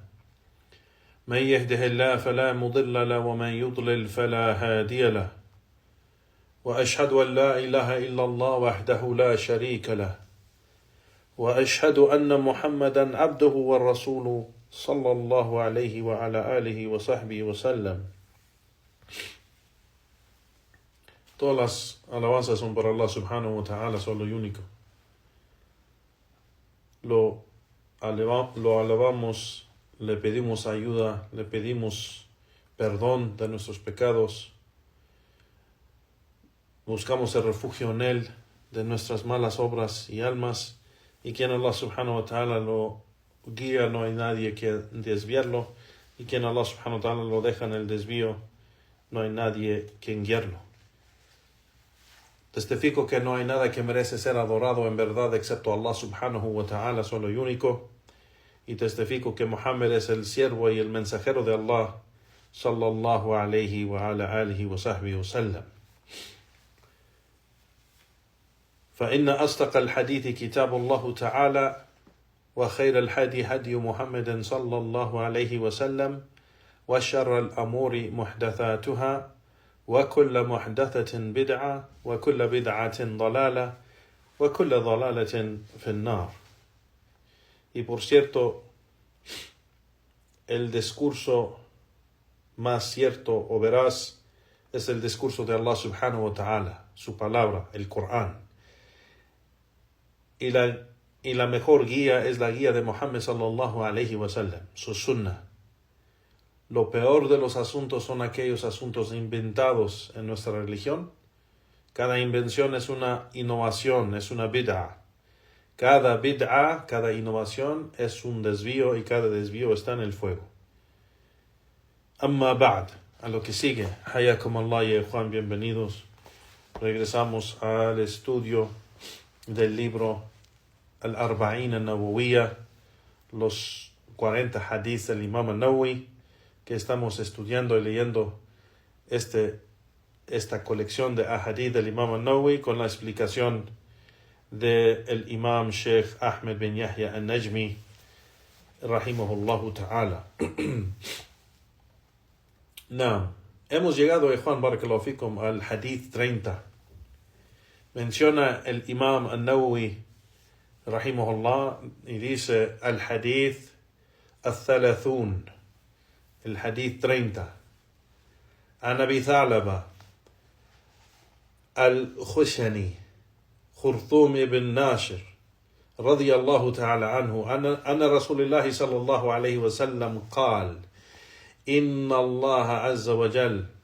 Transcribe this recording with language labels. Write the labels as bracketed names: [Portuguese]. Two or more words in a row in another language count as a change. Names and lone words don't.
[Arabic] من يهده الله فلا مضل له ومن يضلل فلا هادي له. وأشهد أن لا إله إلا الله وحده لا شريك له. وأشهد أن محمدا عبده ورسوله صلى الله عليه وعلى آله وصحبه وسلم. [Spanish] Todas las alabanzas son para Allah [Arabic] سبحانه وتعالى, [Spanish] solo y único. Lo alabamos, le pedimos ayuda, le pedimos perdón de nuestros pecados. Buscamos el refugio en Él de nuestras malas obras y almas. Y quien Allah [Arabic] سبحانه وتعالى [Spanish] lo guía, no hay nadie que desviarlo. Y quien Allah [Arabic] سبحانه وتعالى [Spanish] lo deja en el desvío, no hay nadie que guiarlo. Testifico que no hay nada que merece ser adorado en verdad excepto Allah [Arabic] سبحانه وتعالى, [Spanish] solo y único. Y testifico que Muhammad es el siervo y el mensajero de Allah, [Arabic] صلى الله عليه وعلى آله وصحبه وسلم. فإن أصدق الحديث كتاب الله تعالى وخير الهدي هدي محمد صلى الله عليه وسلم وشر الأمور محدثاتها وكل محدثة بدعة وكل بدعة ضلالة وكل ضلالة في النار. [Spanish] Y por cierto, el discurso más cierto o veraz es el discurso de Allah [Arabic] سبحانه وتعالى, [Spanish] su palabra, el Corán. Y la mejor guía es la guía de Muhammad [Arabic] صلى الله عليه وسلم, [Spanish] su sunnah. Lo peor de los asuntos son aquellos asuntos inventados en nuestra religión. Cada invención es una innovación, es una bid'a. Cada bid'a, cada innovación es un desvío y cada desvío está en el fuego. [Arabic] أما بعد, [Spanish] a lo que sigue. [Arabic] حياكم الله [Spanish] y Juan, bienvenidos. Regresamos al estudio del libro Al-Arba'in al-Nawawiyya, los 40 hadiths del Imam al-Nawawi, que estamos estudiando y leyendo esta colección de ahadith del Imam al-Nawawi con la explicación del Imam Sheikh Ahmed bin Yahya al-Najmi, [Arabic] رحمه الله تعالى. [Spanish] Hemos llegado, Juan [Arabic] بارك الله فيكم, [Spanish] al hadith 30. Menciona el Imam al-Nawawi, rahimahullah, y dice [Arabic] الحديث الثلاثون, [Spanish] el hadith 30. [Arabic] عن أبي ثعلبة الخشني خرثوم بن ناشر رضي الله تعالى عنه أن رسول الله صلى الله عليه وسلم قال: إن الله عز وجل